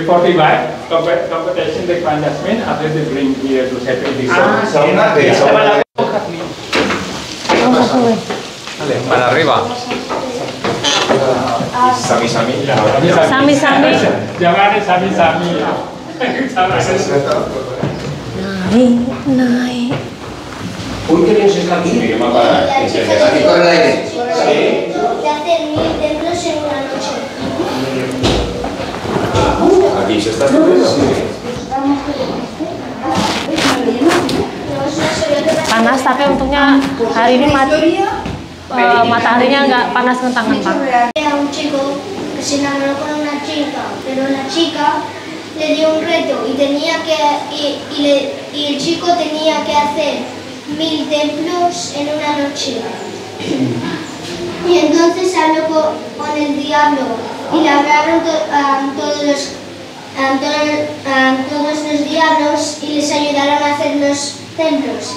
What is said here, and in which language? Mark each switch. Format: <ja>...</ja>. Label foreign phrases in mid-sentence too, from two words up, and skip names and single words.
<en>competition de Jasmine, after they bring here to set the</en> <es>Para arriba.</es> <jv>Sami-sami. Sami-sami.</jv> <id>Jangan sami-sami. Naik.</id> <es>Uy, qué bien se está aquí. Y la chica Aquí con el aire. de hacer 1000 templos en una noche. Aquí se está.</es> <id>Panas tapi untungnya hari ini mataharinya nggak panas ngentang-ngentang.</id> <es>Era un chico que se enamoró con una chica, pero la chica le dio un reto y el chico tenía que hacer 1000 templos en una noche. Y entonces habló con el diablo y le hablaron todos los diablos y les ayudaron a hacer los templos.</es>